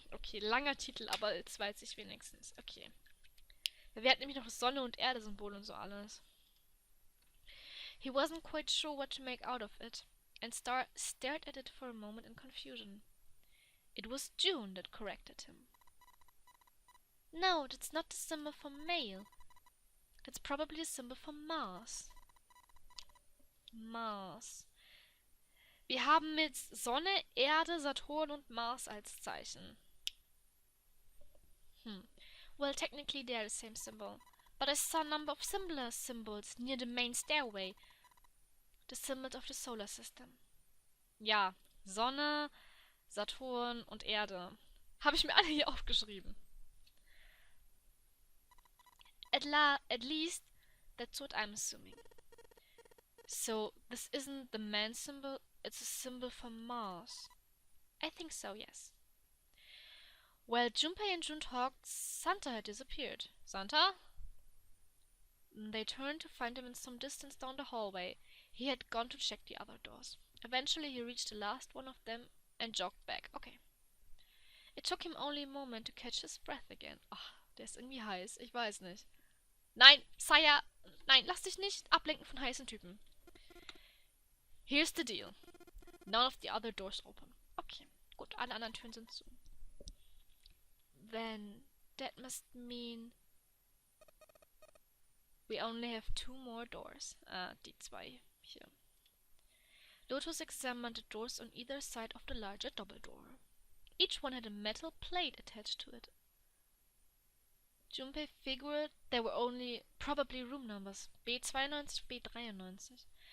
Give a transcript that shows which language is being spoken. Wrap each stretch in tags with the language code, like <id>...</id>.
<de>Okay, langer Titel, aber jetzt weiß ich wenigstens. Okay. Wir hatten nämlich noch das Sonne- und Erde-Symbol und so alles.</de> <en>He wasn't quite sure what to make out of it, and stared at it for a moment in confusion. It was June that corrected him. No, that's not the symbol for male. That's probably the symbol for Mars. Mars.</en> <de>Wir haben mit Sonne, Erde, Saturn und Mars als Zeichen.</de> <en>Well, technically they are the same symbol. But I saw a number of similar symbols near the main stairway. The symbols of the solar system.</en> <de>Ja, Sonne, Saturn und Erde. Habe ich mir alle hier aufgeschrieben.</de> <en>At least, that's what I'm assuming. So, this isn't the man symbol, it's a symbol for Mars. I think so, yes. While Junpei and June talked, Santa had disappeared. Santa? They turned to find him in some distance down the hallway. He had gone to check the other doors. Eventually he reached the last one of them and jogged back. Okay. It took him only a moment to catch his breath again.</en> <de>Ach, der ist irgendwie heiß. Ich weiß nicht. Nein, Saya, nein, lass dich nicht ablenken von heißen Typen.</de> <en>Here's the deal. None of the other doors open.</en> <de>Okay, gut, alle anderen Türen sind zu.</de> <en>Then that must mean we only have 2 more doors.</en> <de>Die 2 hier.</de> <en>Lotus examined the doors on either side of the larger double door. Each one had a metal plate attached to it. Junpei figured there were only probably room numbers B92, B93.</en>